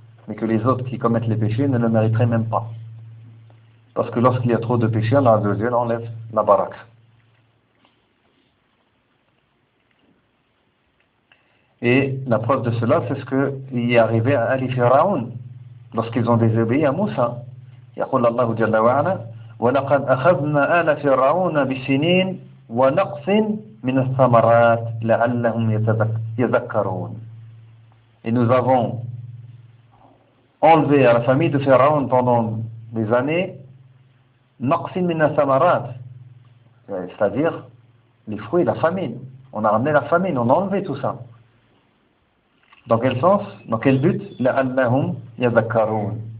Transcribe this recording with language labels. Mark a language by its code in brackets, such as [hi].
[fr] Mais que les autres qui commettent les péchés ne le mériteraient même pas. Parce que lorsqu'il y a trop de péchés, Allah Azzawajal enlève la baraka. Et la preuve de cela, c'est ce qu'il y est arrivé à Ali Firaoun, lorsqu'ils ont désobéi à Moussa. [ar] Yaqul Allahu Jalla wa'ala. ولقد أخذنا آل فرعون بسنين ونقص من الثمرات لعلهم يذكرون. [fr] Et nous avons enlevé à la famille de Pharaon pendant des années [ar] نقص من الثمرات, [fr] c'est-à-dire les fruits, la famine. On a ramené la famine, on a enlevé tout ça. Dans quel sens? Dans quel but? [ar] لعلهم يذكرون.